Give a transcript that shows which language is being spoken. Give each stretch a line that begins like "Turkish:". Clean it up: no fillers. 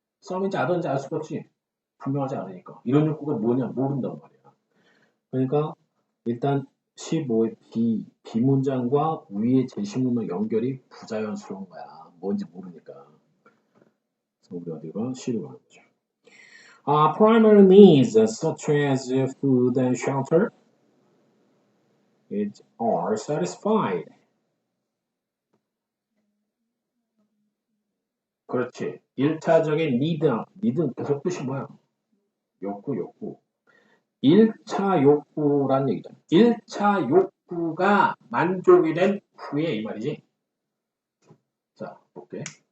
Korean: some인지 others인지 알 수가 없지. 분명하지 않으니까. 이런 욕구가 뭐냐 모른단 말이야. 그러니까 일단 15의 B 문장과 위의 제시문의 연결이 부자연스러운 거야. 뭔지 모르니까. 그래서 우리 어디가 C로 가는 거죠.
English: Primary needs such as food and shelter are satisfied.
Korean: 그렇지. 1차적인 need는 계속 뜻이 뭐야? 욕구. 1차 욕구란 얘기잖아. 1차 욕구가 만족이 된 후에 이 말이지. 자, 볼게.